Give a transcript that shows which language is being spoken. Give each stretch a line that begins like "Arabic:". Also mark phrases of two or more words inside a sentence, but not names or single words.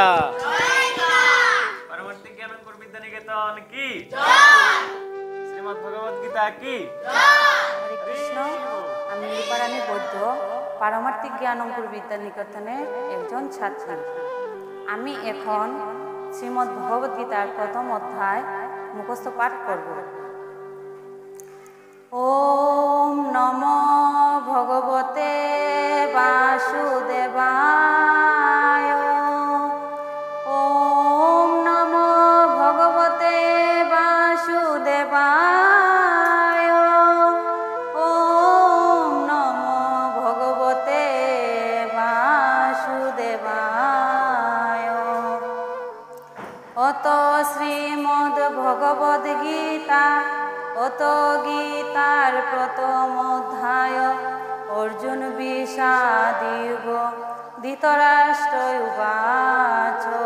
Bangla: পারমার্থিক জ্ঞানঙ্কুর বিদ্যানিকেতন কি জয়, শ্রীমদ্ ভগবদ্ গীতা কি জয়। হরে কৃষ্ণ। আমি লিপারানী বৈদ্য, পারমার্থিক জ্ঞানঙ্কুর বিদ্যানিকেতনের একজন ছাত্রী। আমি এখন শ্রীমদ্ ভগবদ্ গীতার প্রথম অধ্যায় মুখস্থ পাঠ করব।
Sanskrit: ওম নমো ভগবতে বাসুদেবায়। ওম নমো ভগবতে বাসুদেবায়। ওম নমো ভগবতে বাসুদেবায়। অত শ্রীমদ্ ভগবদ্ গীতা,
Bangla: অত গীতার প্রথম অধ্যায়।
Sanskrit: অর্জুন বিষাদীয়ুগ ধৃতরাষ্ট্র উবাচ।